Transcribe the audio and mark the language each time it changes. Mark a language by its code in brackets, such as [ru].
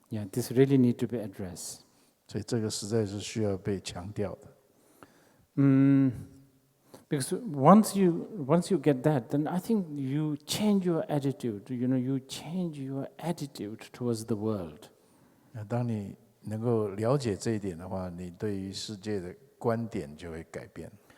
[en] This really need to be addressed. [zh] 所以这个实在是需要被强调的。 [en] Because once you get that, then I think you change your attitude. You change your attitude towards the world. [zh] 那当你能够了解这一点的话，你对于世界的观点就会改变。